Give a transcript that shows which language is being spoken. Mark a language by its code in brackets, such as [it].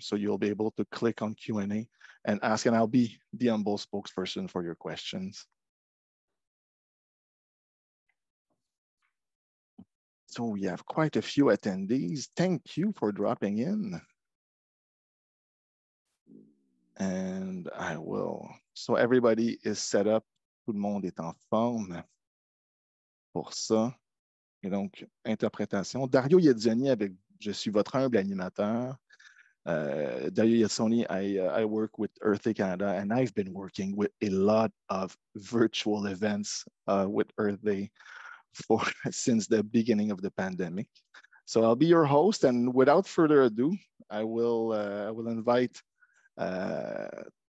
[en] So you'll be able to click on Q&A and ask, and I'll be the humble spokesperson for your questions. So we have quite a few attendees. Thank you for dropping in. And I will, so everybody is set up. [fr] Tout le monde est en forme pour ça. Et donc, interprétation. Dario Yedzoni avec Je suis votre humble animateur. [en] Dario Yedzoni, I work with Earth Day Canada, and I've been working with a lot of virtual events with Earth Day since the beginning of the pandemic. So I'll be your host, and without further ado, I will invite Mr.